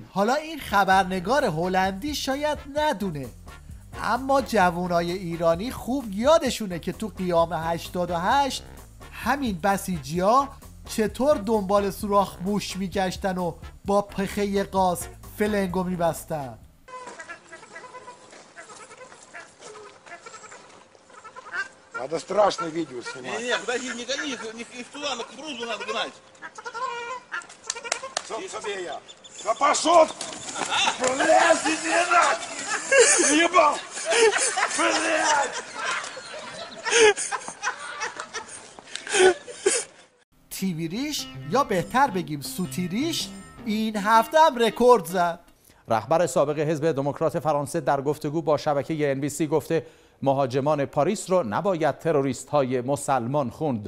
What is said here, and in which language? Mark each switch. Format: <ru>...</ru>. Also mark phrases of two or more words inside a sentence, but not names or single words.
<fa>حالا این خبرنگار هلندی شاید ندونه، اما جوانای ایرانی خوب یادشونه که تو قیام 88 همین بسیجی‌ها چطور دنبال سوراخ موش میگشتن و با پخه قاز فلنگو میبستن.</fa> <ru>Надо страшное видео снимать. Не, подожди, не гони их туда, на Кубрузу надо гнать. Собственно, я. Да пошел! Блядь, иди нахуй! Ебал! Блядь!</ru> <fa>تیوی ریش یا بهتر بگیم سوتی ریش این هفته هم رکورد زد. رهبر سابق حزب دموکرات فرانسه در گفتگو با شبکه NBC گفته مهاجمان پاریس رو نباید تروریست های مسلمان خوند.</fa>